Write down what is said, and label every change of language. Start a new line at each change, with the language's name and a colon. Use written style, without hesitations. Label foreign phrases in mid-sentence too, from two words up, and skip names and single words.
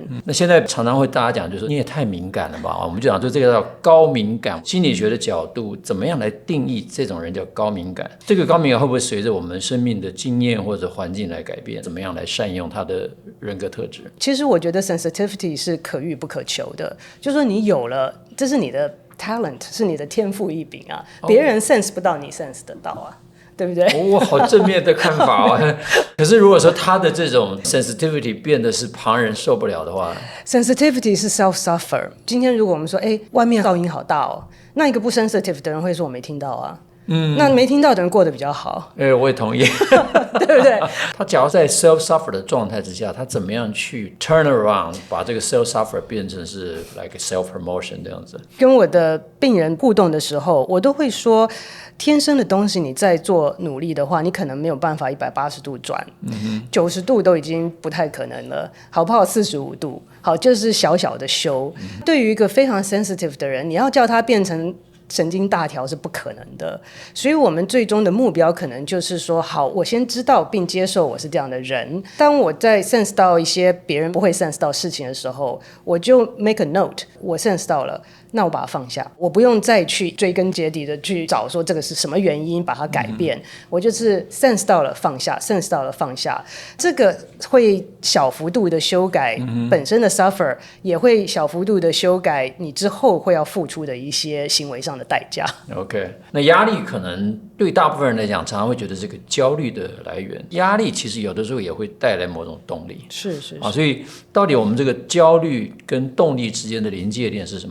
Chinese: 那現在常常會大家講，就是你也太敏感了吧？我們就講，就這個叫高敏感。心理學的角度，怎麼樣來定義這種人叫高敏感？這個高敏感會不會隨着我們生命的經驗或者環境來改變？怎麼樣來善用他的人格特質？其實我覺得 sensitivity 是可遇不可求的，就是說你有了，這是你的talent， 是你的天賦異稟啊，別人 sense 不到，你 sense 得到啊，對不對？好正面的看法啊！可是如果說他的這種 sensitivity 變得是旁人受不了的話，sensitivity 是
English: self-suffer。
Chinese: 今天如果我們說，外面噪音好大哦，那一個不 sensitive 的人會說我沒聽到啊。那沒聽到的人過得比較好。我也同意，對不對？他假如在
English: self suffer
Chinese: 的狀態之下，他怎麼樣去
English: turn around，
Chinese: 把這個
English: self suffer
Chinese: 變成是
English: like self promotion
Chinese: 這樣子？跟我的病人互動的時候，我都會說，天生的東西，你在做努力的話，你可能沒有辦法180度轉，90度都已經不太可能了，好不好？45度，好，就是小小的修。對於一個非常 sensitive 的人，你要叫他變成神經大條是不可能的，所以我們最終的目標可能就是說，好，我先知道並接受我是這樣的人。當我在 sense 到一些別人不會 sense 到事情的時候，我就
English: make a note，
Chinese: 我 sense 到了，那我把它放下，我不用再去追根結底的去找說這個是什麼原因把它改變，我就是 sense 到了放下 sense 到了放下，這個會小幅度的修改本身的 suffer，也會小幅度的修改你之後會要付出的一些行為上的代價。 OK， 那壓力可能對大部分人來講常常會覺得這個焦慮的來源，壓力其實有的時候也會帶來某種動力，是所以到底我們這個焦慮跟動力之間的臨界點是什麼？